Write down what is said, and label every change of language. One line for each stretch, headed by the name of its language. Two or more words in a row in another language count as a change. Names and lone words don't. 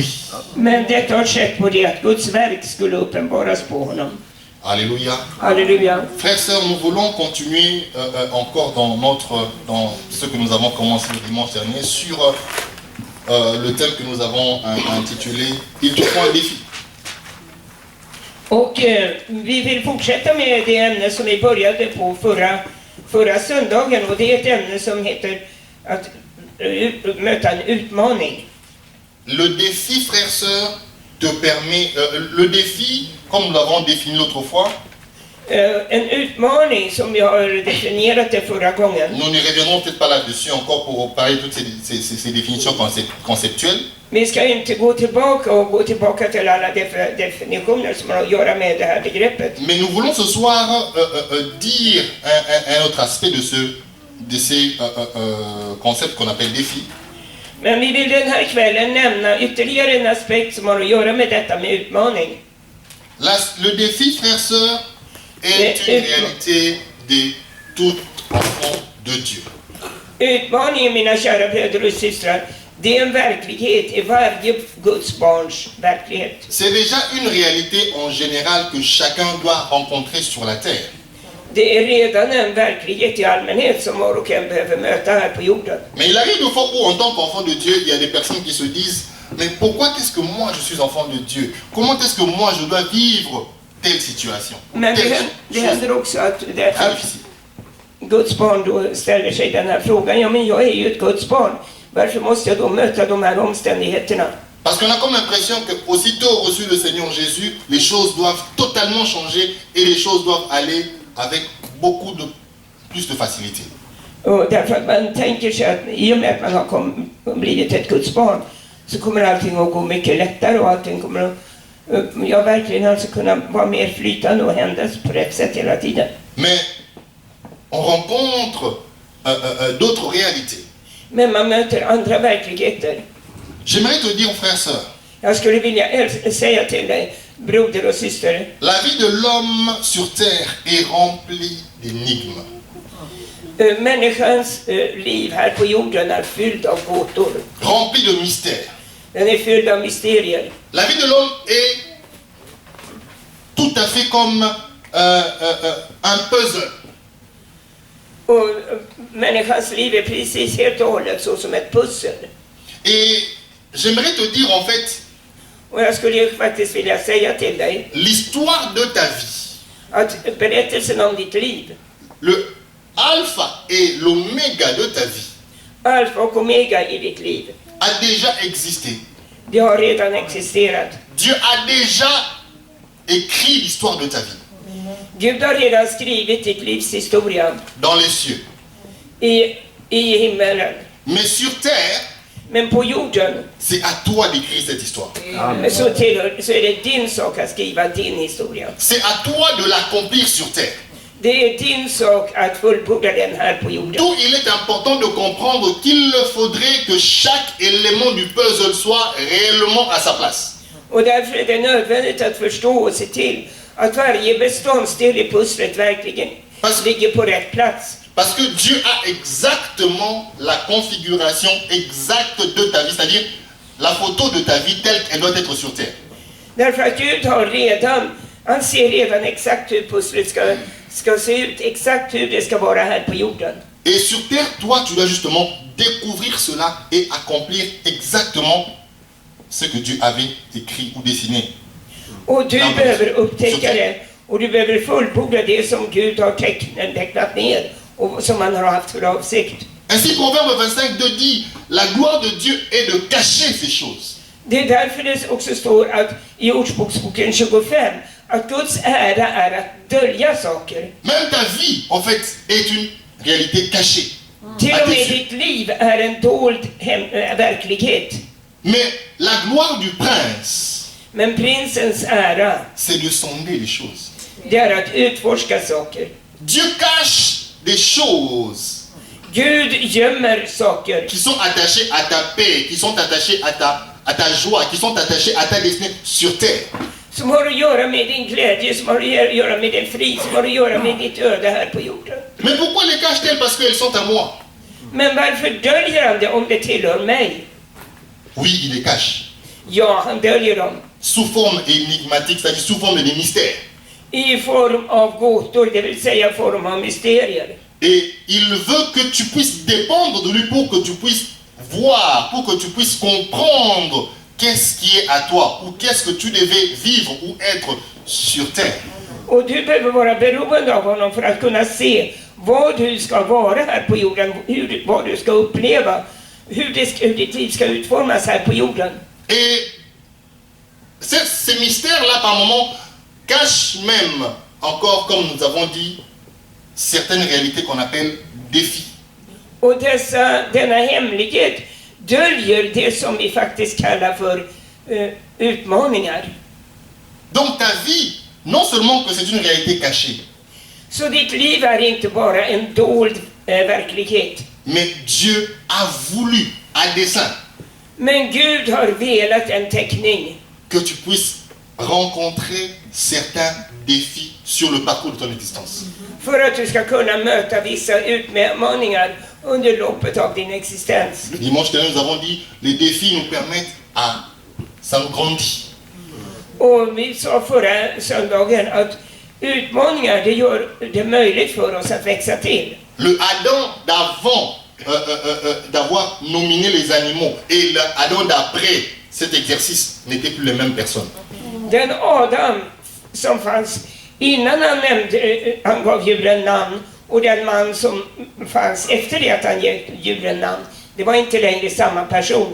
Swedish: men detta har skett på det att Guds verk skulle uppenbaras på honom.
French: Alléluia.
Swedish: Halleluja.
French: Frères et sœurs, nous voulons continuer encore dans ce que nous avons commencé le dimanche dernier sur le thème que nous avons intitulé « Il te faut un défi ».
Swedish: Och vi vill fortsätta med det ämne som vi började på förra söndagen, och det är ett ämne som heter att möta en utmaning.
French: Le défi, frères, sœurs, te permet... le défi, comme nous l'avons défini l'autre fois,
Swedish: En utmaning som vi har definierat det förra gången.
French: nous ne reviendrons peut-être pas là-dessus encore pour parler de toutes ces définitions conceptuelles.
Swedish: Vi ska inte gå tillbaka till alla definitioner som har att göra med det här begreppet.
French: Mais nous voulons ce soir dire un autre aspect de ces concepts qu'on appelle défis.
Swedish: Men vi vill den här kvällen nämna ytterligare en aspekt som har att göra med detta med utmaning.
French: Le défi, frères, sœurs, est une réalité de tout enfant de Dieu.
Swedish: Utmaningen, mina kära bröder och systrar, det är en verklighet i varje Guds barns verklighet.
French: C'est déjà une réalité en général que chacun doit rencontrer sur la terre.
Swedish: Det är redan en verklighet i allmänhet som var och en behöver möta här på jorden.
French: Mais il arrive de fois où, en tant qu'enfant de Dieu, il y a des personnes qui se disent: mais pourquoi est-ce que moi je suis enfant de Dieu? Comment est-ce que moi je dois vivre telle situation?
Swedish: Men det händer också att Guds barn då ställer sig den här frågan: ja, men jag är ju ett Guds barn. Varför måste jag då möta de här omständigheterna?
French: Parce qu'on a comme l'impression que aussitôt reçu le Seigneur Jésus, les choses doivent totalement changer et les choses doivent aller avec beaucoup de plus de facilité.
Swedish: Och därför att man tänker sig att i och med att man har blivit ett Guds barn så kommer allting att gå mycket lättare och allting kommer att verkligen alltså kunna vara mer flytande och hända på rätt sätt hela tiden.
French: Mais on rencontre d'autres réalités.
Swedish: Men man möter andra verkligheter.
French: J'aimerais te dire, frère, sœur,
Swedish: Jag skulle vilja säga till dig, broder och syster,
French: la vie de l'homme sur terre est remplie d'énigmes.
Swedish: Människans liv här på jorden är fylld av gåtor.
French: Remplie de mystères.
Swedish: Den är fylld av mysterier.
French: La vie de l'homme est tout à fait comme un puzzle.
Swedish: Och människans liv är precis helt och hållet så som ett pussel.
French: Et j'aimerais te dire en fait,
Swedish: Och jag skulle ju faktiskt vilja säga till dig
French: l'histoire de ta vie,
Swedish: att berättelsen om ditt liv,
French: le alpha et l'oméga de ta vie,
Swedish: alfa och omega i ditt liv,
French: a déjà existé.
Swedish: det har redan existerat.
French: Dieu a déjà écrit l'histoire de ta vie
Swedish: Gud har redan skrivit ditt livs historia
French: dans les cieux.
Swedish: i himmelen.
French: Mais sur terre,
Swedish: Men på jorden
French: c'est à toi d'écrire cette histoire.
Swedish: så är det din sak att skriva din historia.
French: C'est à toi de l'accomplir sur terre.
Swedish: Det är din sak att fullborda den här på jorden.
French: D'où il est important de comprendre qu'il faudrait que chaque élément du puzzle soit réellement à sa place.
Swedish: Och därför är det nödvändigt att förstå och se till att varje beståndsdel i pusslet verkligen ligger på rätt plats.
French: Parce que Dieu a exactement la configuration exacte de ta vie, c'est-à-dire la photo de ta vie telle qu'elle doit être sur terre.
Swedish: Därför att Gud han ser redan exakt hur pusslet ska se ut, exakt hur det ska vara här på jorden.
French: Et sur terre, toi, tu dois justement découvrir cela et accomplir exactement ce que Dieu avait écrit ou dessiné.
Swedish: Och du behöver upptäcka det, och du behöver fullborda det som Gud har tecknat ner och som han har haft för avsikt.
French: Ainsi, Proverbe 25 dit, la gloire de Dieu est de cacher ces choses.
Swedish: Det är därför det också står att i Ordspråksboken 25 att Guds ära är att dölja saker.
French: Même ta vie, en fait, est une réalité cachée.
Swedish: Till och med ditt liv är en dold verklighet.
French: Mais la gloire du prince,
Swedish: Men prinsens ära,
French: c'est de sonder les choses.
Swedish: det är att utforska saker.
French: Dieu cache des choses
Swedish: Gud gömmer saker
French: qui sont attachées à ta paix, qui sont attachées à ta joie, qui sont attachées à ta destinée sur terre.
Swedish: som har att göra med din glädje, som har att göra med din frid, som har att göra med ditt öde här på jorden.
French: Mais pourquoi les cache-t-elle? Parce qu'elles sont à moi.
Swedish: Men varför döljer han det om det tillhör mig?
French: Oui, il les cache.
Swedish: Ja, han döljer dem
French: Sous forme énigmatique, c'est-à-dire sous forme de mystère.
Swedish: i form av gåtor, det vill säga form av mysterier.
French: Et il veut que tu puisses dépendre de lui pour que tu puisses voir, pour que tu puisses comprendre qu'est-ce qui est à toi, ou qu'est-ce que tu devais vivre ou être sur terre.
Swedish: Och du behöver vara beroende av honom för att kunna se vad du ska vara här på jorden, vad du ska uppleva, hur ditt liv ska utformas här på jorden.
French: Et ces mystères-là, par moments, cachent même, encore comme nous avons dit, certaines réalités qu'on appelle défis.
Swedish: Och denna hemlighet döljer det som vi faktiskt kallar för utmaningar.
French: Donc ta vie, non seulement que c'est une réalité cachée,
Swedish: Så ditt liv är inte bara en dold verklighet.
French: mais Dieu a voulu, à dessein,
Swedish: Men Gud har velat en teckning
French: que tu puisses rencontrer certains défis sur le parcours de ton existence.
Swedish: för att du ska kunna möta vissa utmaningar under loppet av din existens.
French: Le dimanche dernier, nous avons dit, les défis nous permettent à... ça nous grandit.
Swedish: Och vi sa förra söndagen att utmaningar, det gör det möjligt för oss att växa till.
French: Le Adam d'avant d'avoir nominé les animaux et le Adam d'après cet exercice n'étaient plus les mêmes personnes.
Swedish: Den Adam som fanns innan han gav djuren namn och den man som fanns efter det att han gett djuren namn, det var inte längre samma person.